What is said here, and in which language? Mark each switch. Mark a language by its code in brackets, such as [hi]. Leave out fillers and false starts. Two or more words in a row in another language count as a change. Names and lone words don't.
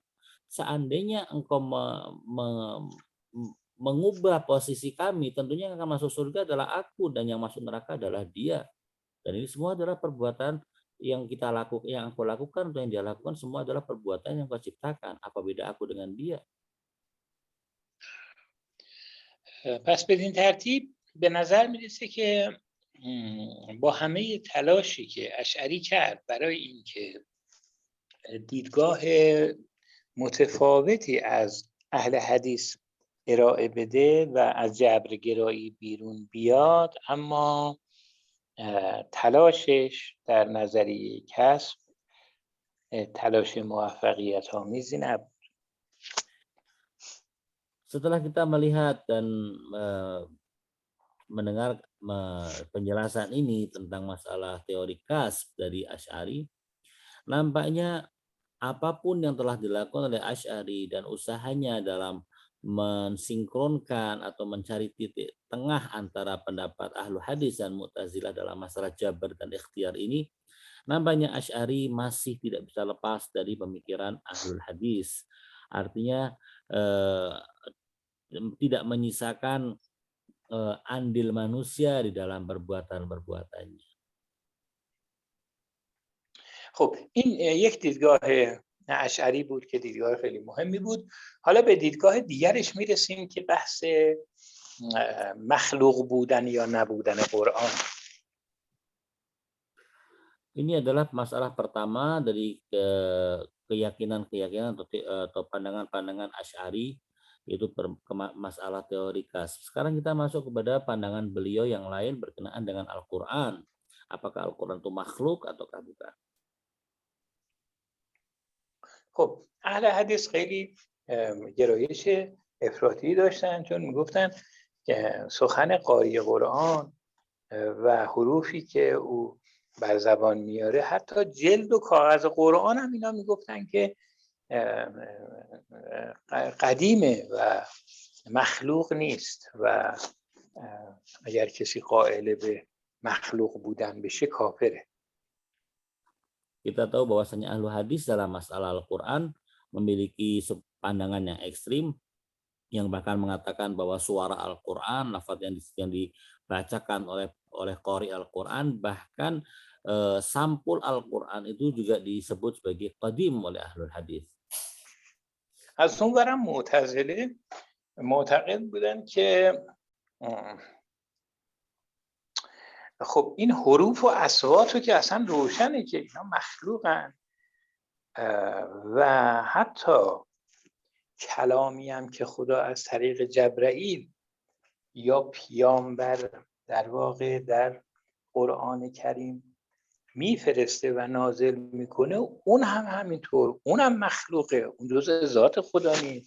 [id] Seandainya engkau mengubah posisi kami, tentunya yang akan masuk surga adalah aku dan yang masuk neraka adalah dia. Dan ini semua adalah perbuatan yang kita lakukan, yang aku lakukan atau yang dia lakukan, semua adalah perbuatan yang kau ciptakan. Apa beda aku dengan dia? [fa] پس بدین ترتیب به نظر میرسه که با همه تلاشی که اشعری کرد برای اینکه دیدگاه متفاوتی از اهل حدیث ارائه بده و از جبرگرایی بیرون بیاد، اما تلاشش در نظریه کسب تلاش موفقیت آمیزی نبود. [id] Setelah kita melihat dan mendengar penjelasan ini tentang masalah teori kasb dari Asy'ari, nampaknya apapun yang telah dilakukan oleh Asy'ari dan usahanya dalam mensinkronkan atau mencari titik tengah antara pendapat ahlu hadis dan Mu'tazilah dalam masalah jabar dan ikhtiar ini, nampaknya Asy'ari masih tidak bisa lepas dari pemikiran ahlul hadis. Artinya tidak menyisakan andil manusia di dalam perbuatan-perbuatannya. [fa] خب این یک دیدگاه اشعری بود که دیدگاه خیلی مهمی بود. حالا به دیدگاه دیگرش میرسیم که بحث مخلوق بودن یا نبودن قرآن. [id] Ini adalah masalah pertama dari keyakinan atau pandangan-pandangan Asy'ari, yaitu masalah teori kasb. Sekarang kita masuk kepada pandangan beliau yang lain berkenaan dengan Al-Quran. Apakah Al-Quran itu makhluk ataukah bukan? [fa] خب اهل حدیث خیلی گرایش افراطی داشتن، چون میگفتن که سخن قاری قرآن و حروفی که او بر زبان میاره، حتی جلد و کاغذ قرآن هم اینا میگفتن که قدیمه و مخلوق نیست و اگر کسی قائل به مخلوق بودن بشه کافره. [id] Kita tahu bahwasanya ahlu hadis dalam masalah Al-Quran memiliki pandangan yang ekstrim, yang bahkan mengatakan bahwa suara Al-Quran, lafaz yang dibacakan oleh qari Al-Quran, bahkan sampul Al-Quran itu juga disebut sebagai qadim oleh ahlul hadis. [fa] از اون برم معتزله معتقد بودن که خب این حروف و اصوات رو که اصلا روشنه که اینا مخلوقن و حتی کلامی هم که خدا از طریق جبرائیل یا پیامبر در واقع در قرآن کریم میفرسته و نازل میکنه، اون هم همینطور، اون هم مخلوقه، اون جزء ذات خدا نیست.